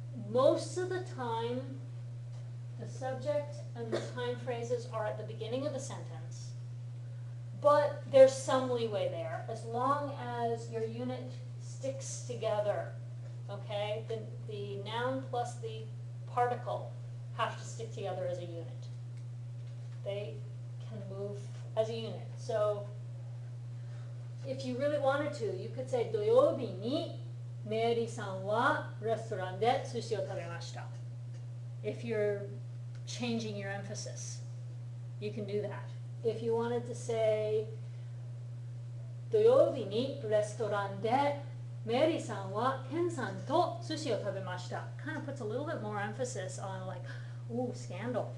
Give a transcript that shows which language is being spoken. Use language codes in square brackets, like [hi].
[en] Most of the time, the subject and the time phrases are at the beginning of the sentence, but there's some leeway there as long as your unit sticks together. Okay? The noun plus the particle have to stick together as a unit. They can move as a unit. So if you really wanted to, you could say [ja] 土曜日にメリーさんはレストランで寿司を食べました. [en] If you're changing your emphasis, you can do that. If you wanted to say [ja] 土曜日にレストランでメリーさんはケンさんと寿司を食べました [en] kind of puts a little bit more emphasis on like, ooh, scandal.